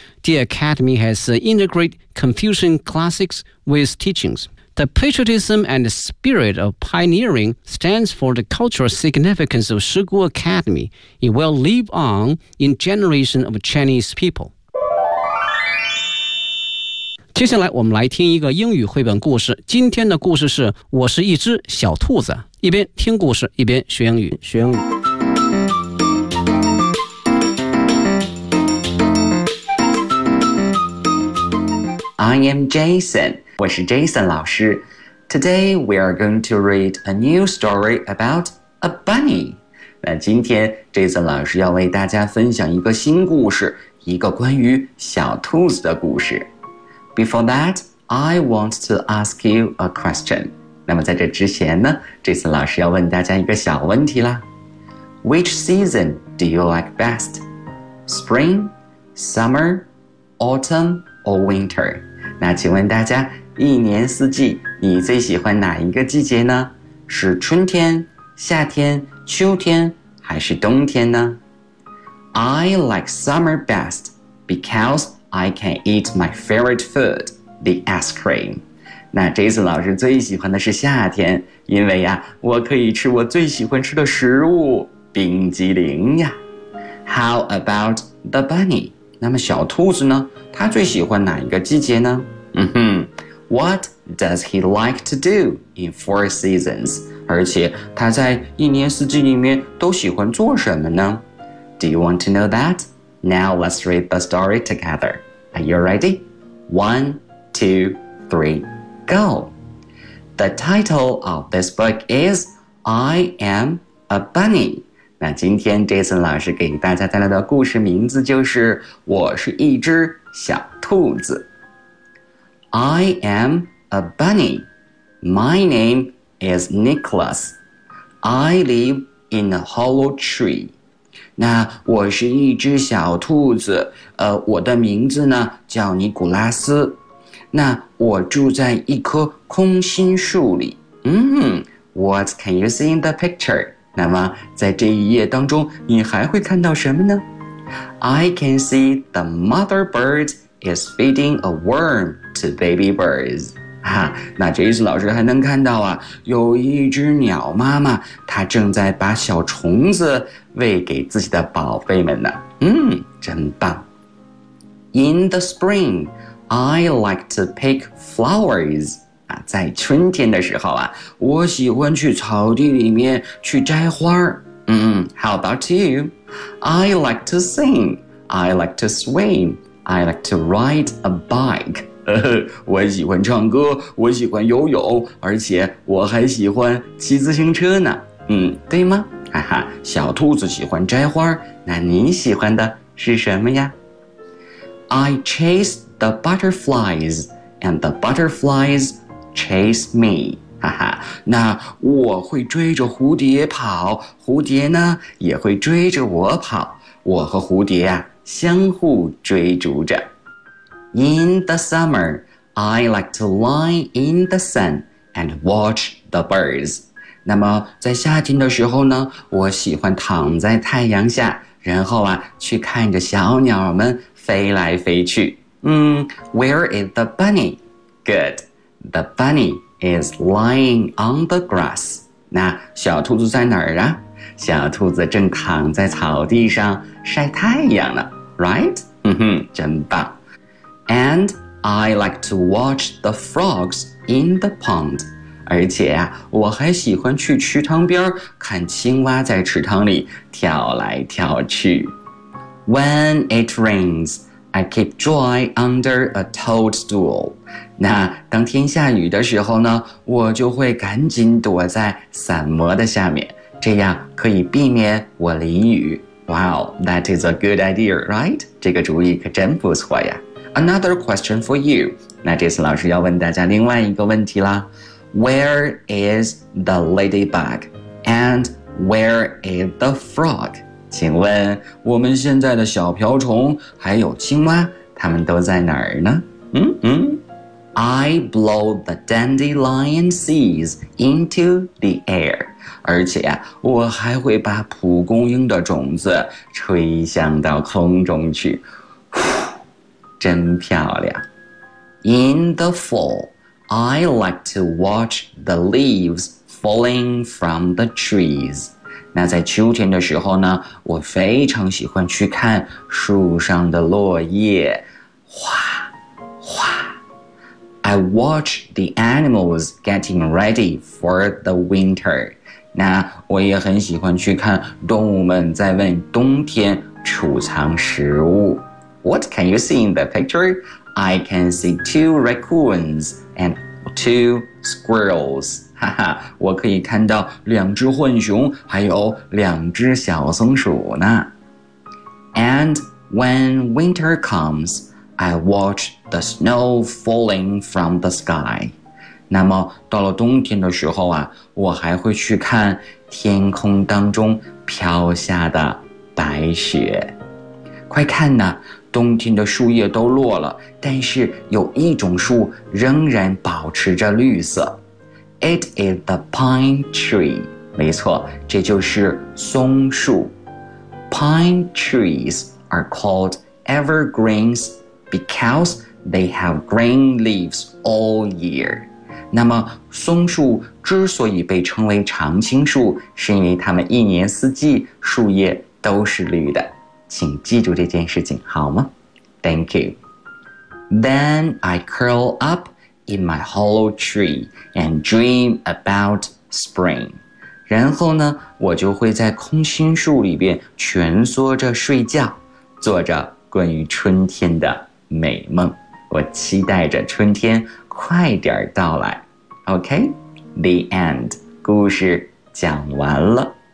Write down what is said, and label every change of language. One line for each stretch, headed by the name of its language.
English: The Academy has integrated Confucian classics with teachings. The patriotism and spirit of pioneering stands for the cultural significance of Shigu Academy. It will live on in generations of Chinese people.
Chinese: 接下来我们来听一个英语绘本故事。今天的故事是《我是一只小兔子》。一边听故事，一边学英语。学英语。
English: I am Jason.
Chinese: 我是 Jason 老师。
English: Today we are going to read a new story about a bunny.
Chinese: 那今天 Jason 老师要为大家分享一个新故事，一个关于小兔子的故事。
English: Before that, I want to ask you a question.
Chinese: 那么在这之前呢， Jason 老师要问大家一个小问题啦。
English: Which season do you like best? Spring, summer, autumn, or winter?
Chinese: 那请问大家一年四季你最喜欢哪一个季节呢？是春天、夏天、秋天还是冬天呢？
English: I like summer best because I can eat my favorite food, the ice cream.
Chinese: 那 Jason 老师最喜欢的是夏天，因为呀，我可以吃我最喜欢吃的食物，冰激凌呀。
English: How about the bunny?
Chinese: 那么小兔子呢？他最喜欢哪一个季节呢？嗯哼。
English: What does he like to do in four seasons?
Chinese: 而且他在一年四季里面都喜欢做什么呢？
English: Do you want to know that? Now let's read the story together. Are you ready? One, two, three, go! The title of this book is I Am a Bunny.
Chinese: 那今天 Jason 老师给大家带来的故事名字就是我是一只小兔子。
English: I am a bunny. My name is Nicholas. I live in a hollow tree.
Chinese: 那我是一只小兔子。我的名字呢叫尼古拉斯。那我住在一棵空心树里。
English: What can you see in the picture?
Chinese: 那么在这一页当中你还会看到什么呢？
English: I can see the mother bird is feeding a worm. To baby birds.
Chinese: 哈，那 Jason 老师还能看到啊，有一只鸟妈妈，她正在把小虫子喂给自己的宝贝们呢。真棒。
English: In the spring, I like to pick flowers.
Chinese: 在春天的时候啊，我喜欢去草地里面去摘花。
English: How about you? I like to sing. I like to swim. I like to ride a bike.
Chinese: 我喜欢唱歌，我喜欢游泳，而且我还喜欢骑自行车呢。对吗？哈哈，小兔子喜欢摘花，那你喜欢的是什么呀？
English: I chase the butterflies, and the butterflies chase me.
Chinese: 哈哈，那我会追着蝴蝶跑，蝴蝶呢也会追着我跑，我和蝴蝶啊相互追逐着。
English: In the summer, I like to lie in the sun and watch the birds.
Chinese: 那么在夏天的时候呢，我喜欢躺在太阳下，然后啊去看着小鸟们飞来飞去。
English: Where is the bunny? Good. The bunny is lying on the grass.
Chinese: 那小兔子在哪儿啊？小兔子正躺在草地上晒太阳呢。
English: Right?
Chinese: 真棒。
English: And I like to watch the frogs in the pond.
Chinese: 而且啊，我还喜欢去池塘边看青蛙在池塘里跳来跳去。
English: When it rains, I keep dry under a toadstool.
Chinese: 那当天下雨的时候呢，我就会赶紧躲在伞膜的下面，这样可以避免我淋雨。
English: Wow, that is a good idea, right?
Chinese: 这个主意可真不错呀。
English: Another question for you.
Chinese: 那这次老师要问大家另外一个问题啦。
English: Where is the ladybug? And where is the frog?
Chinese: 请问我们现在的小瓢虫还有青蛙，它们都在哪儿呢？
English: I blow the dandelion seeds into the air.
Chinese: 而且啊，我还会把蒲公英的种子吹向到空中去。真漂亮。
English: In the fall, I like to watch the leaves falling from the trees.
Chinese: 那在秋天的时候呢，我非常喜欢去看树上的落叶，哗哗。
English: I watch the animals getting ready for the winter.
Chinese: 那我也很喜欢去看动物们在为冬天储藏食物。
English: What can you see in the picture? I can see two raccoons and two squirrels.
Chinese: 哈哈，我可以看到两只浣熊，还有两只小松鼠呢。
English: And when winter comes, I watch the snow falling from the sky.
Chinese: 那么到了冬天的时候啊，我还会去看天空当中飘下的白雪。快看呐，冬天的树叶都落了，但是有一种树仍然保持着绿色。
English: It is the pine tree.
Chinese: 没错，这就是松树。
English: Pine trees are called evergreens because they have green leaves all year.
Chinese: 那么松树之所以被称为常青树，是因为它们一年四季树叶都是绿的。请记住这件事情好吗？
English: Thank you. Then I curl up in my hollow tree and dream about spring.
Chinese: 然后呢，我就会在空心树里边蜷缩着睡觉，做着关于春天的美梦。我期待着春天快点到来。
English: OK? The end.
Chinese: 故事讲完了。